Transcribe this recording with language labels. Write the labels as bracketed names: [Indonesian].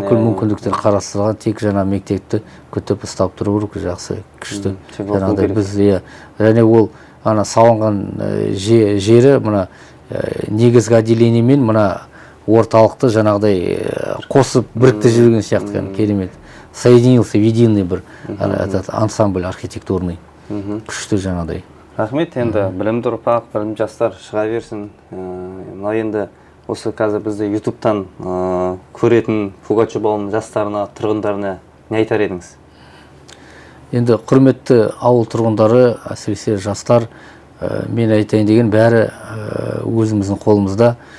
[Kazakh] Бүкіл мүмкіндіктер қарастырылған. Тек жаңа мектепті күтіп ұстап тұру керек, жақсы, күшті. Жаңағыдай біз және ол ана салынған жері мына негізгі отделениемен мына орталықты жаңағыдай қосып бірікті жүрген сияқты, керемет. [Russian] Соединился в единый бір ансамбль архитектурный. [Kazakh] Күшті жаңағыдай. Рахмет, енді білімді ұрпақ, білімді жастар шыға берсін. Мына енді осы қазір бізді ютубтан көретін Пугачев ауылының жастарына, тұрғындарына не айтар едіңіз? Енді құрметті ауыл тұрғындары, әсіресе жастар, мен айтайын деген бәрі өзіміздің қолымызда.